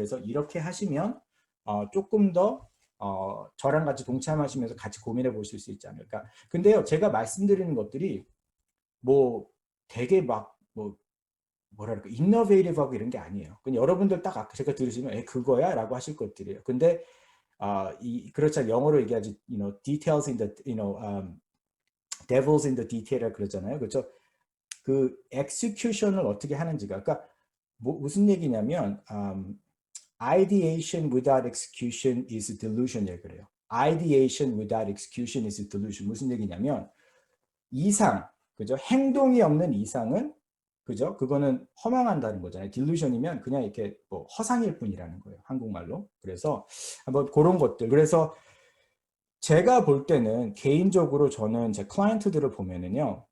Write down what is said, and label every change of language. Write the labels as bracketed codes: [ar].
[ko] 그래서 이렇게 하시면 조금 더 저랑 같이 동참하시면서 같이 고민해 보실 수 있지 않을까. 근데요, 제가 말씀드리는 것들이 뭐 되게 막뭐 뭐랄까 인노베이티브하고 이런 게 아니에요. 그냥 여러분들 딱 아까 제가 들으시면 그거야라고 하실 것들이에요. 근데 그렇죠. 영어로 얘기하지 [en] details in the devils in the detail [ko] 이라 그러잖아요. 그렇죠? 그 execution을 어떻게 하는지가 그러니까 무슨 얘기냐면 [en] ideation without execution is delusion [ko] 이라고 그래요. [en] ideation without execution is delusion. [ko] 무슨 얘기냐면 이상, 그죠? 행동이 없는 이상은 그죠? 그거는 허망한다는 거잖아요. 딜루션이면 그냥 이렇게 뭐 허상일 뿐이라는 거예요. 한국말로. 그래서 한번 그런 것들. 그래서 제가 볼 때는 개인적으로 저는 제 클라이언트들을 보면은요.